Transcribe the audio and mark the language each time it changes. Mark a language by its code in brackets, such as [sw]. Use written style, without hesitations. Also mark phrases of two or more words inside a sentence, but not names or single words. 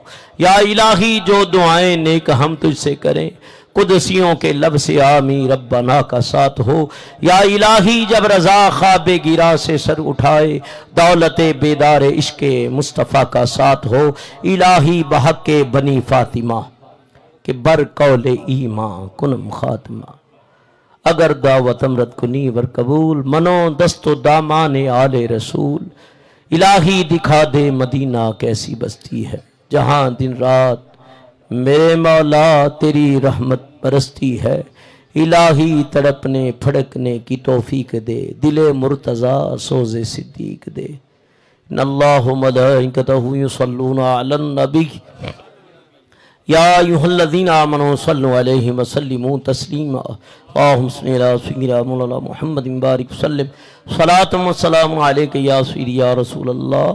[ur] یا الہی جو دعائیں نیک ہم تجھ سے کریں قدسیوں کے لب سے آمی ربنا کا ساتھ ہو۔ یا الہی جب رضا خواب گرا سے سر اٹھائے، دولت بیدار عشق مصطفیٰ کا ساتھ ہو۔ [fa] الہی بحق بنی فاطمہ کہ بر قول ایمان کنم خاتمہ، اگر دعوت امرت کنی ور قبول، منو دست و دامان آل رسول۔ [ur] الہی دکھا دے مدینہ کیسی بستی ہے، جہاں دن رات میرے مولا تیری رحمت برستی ہے۔ الہی تڑپنے پھڑکنے کی توفیق دے، دل مرتضیٰ سوز صدیق دے۔ [ar] ان اللہ ملائکتہ یصلون علی النبی یا ایھا الذین آمنوا صلوا علیہ وسلموا تسلیما، اللہم صل علی سیدنا مولانا محمد بارک وسلم، صلاۃ و سلام علیک یا سیدی یا رسول اللہ۔